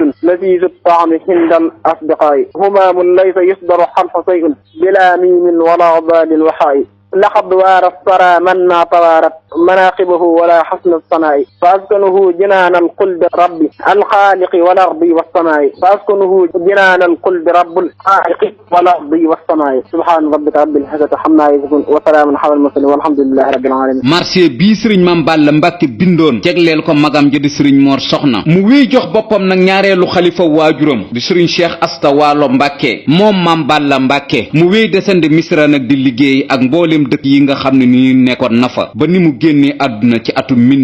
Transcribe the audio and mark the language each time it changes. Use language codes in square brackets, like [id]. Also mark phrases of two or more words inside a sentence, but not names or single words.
[ar] لذيذ الطعم عند الأصدقاء همام ليس يصدر حرف شيء بلا ميم ولا ضاد وحاء لقد وار الثرى منا طوارت مناقبه ولا حسن الصناء فأسكنه جنان القلب ربي الخالق والأرض والسماء فأسكنه جنان القلب رب الخالق والأرض والسماء سبحان ربك رب العزة عما يصفون وسلام على المرسلين والحمد لله رب العالمين. [wo] marché bii sëriñ Mame Balla Mbàkke bindoon jegleel ko magam ja di sëriñ Mor Soxna mu wéy jox boppam nag ñaareelu xalifa waajuram di sëriñ Cheikh Asta Waalo Mbàkke moom Mame Balla Mbàkke mu wéy desandi Misra nag di liggéey ak mboolem dëkk yi nga xam ne ni nekkoon na fa ba ni mu génnee àdduna ci atu